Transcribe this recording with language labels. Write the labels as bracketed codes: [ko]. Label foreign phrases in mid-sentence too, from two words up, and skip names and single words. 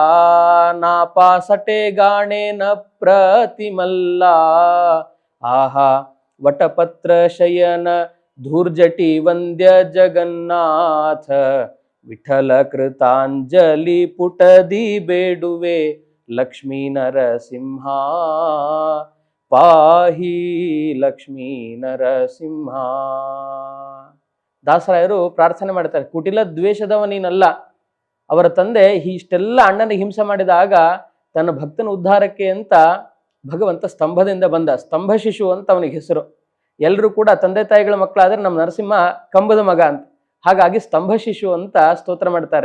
[kn] ನಾಪಾಸಟೆಗಾಣೆನ ಪ್ರತಿಮಲ್ಲ, ಆಹಾ ವಟಪತ್ರ ಶಯನ ಧೂರ್ಜಟಿ ವಂದ್ಯ ಜಗನ್ನಾಥ, ವಿಠಲ ಕೃತಾಂಜಲಿ ಪುಟದಿ ಬೇಡುವೆ ಲಕ್ಷ್ಮೀ ನರಸಿಂಹ, ಪಾಹಿ ಲಕ್ಷ್ಮೀ ನರಸಿಂಹ. ದಾಸರಾಯರು ಪ್ರಾರ್ಥನೆ ಮಾಡ್ತಾರೆ, ಕುಟಿಲ ದ್ವೇಷದವ ನೀನಲ್ಲ. ಅವರ ತಂದೆ ಇಷ್ಟೆಲ್ಲ ಅಣ್ಣನಿಗೆ ಹಿಂಸೆ ಮಾಡಿದಾಗ ತನ್ನ ಭಕ್ತನ ಉದ್ಧಾರಕ್ಕೆ ಅಂತ ಭಗವಂತ ಸ್ತಂಭದಿಂದ ಬಂದ. ಸ್ತಂಭ ಶಿಶು ಅಂತ ಅವನಿಗೆ ಹೆಸರು. ಎಲ್ಲರೂ ಕೂಡ ತಂದೆ ತಾಯಿಗಳ ಮಕ್ಕಳಾದ್ರೆ ನಮ್ಮ ನರಸಿಂಹ ಕಂಬದ ಮಗ ಅಂತ, ಹಾಗಾಗಿ ಸ್ತಂಭ ಶಿಶು ಅಂತ ಸ್ತೋತ್ರ ಮಾಡ್ತಾರೆ.